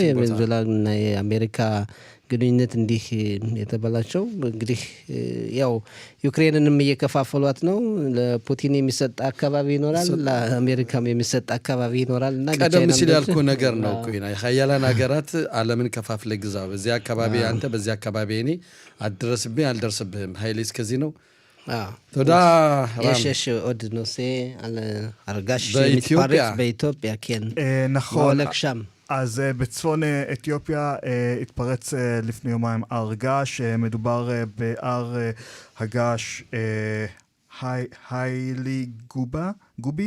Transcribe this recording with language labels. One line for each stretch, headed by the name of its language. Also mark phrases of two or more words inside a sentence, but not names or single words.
Amharic: የቬኔዙዌላና የአሜሪካ ግንኙነት እንዲህ የተበላቸው እንግዲህ ያው ዩክሬንንም እየከፋፈሏት ነው። ለፑቲን የሚሰጥ አካባቢ ይኖራል፣ ለአሜሪካም የሚሰጥ አካባቢ ይኖራል እና ቀደም ሲል ያልኩ ነገር ነው እኮ ሀያላን ሀገራት ዓለምን ከፋፍለ ግዛው በዚህ አካባቢ አንተ በዚህ አካባቢ እኔ አድረስብኝ አልደርስብህም ኃይሌ እስከዚህ ነው። ተዳ
Hebrew: יש עוד נושא על הרגש שמתפרץ באתיופיה, כן. נכון. הולך שם. אז בצפון אתיופיה התפרץ לפני יומיים הר געש, מדובר בהר הגעש היילי גובי.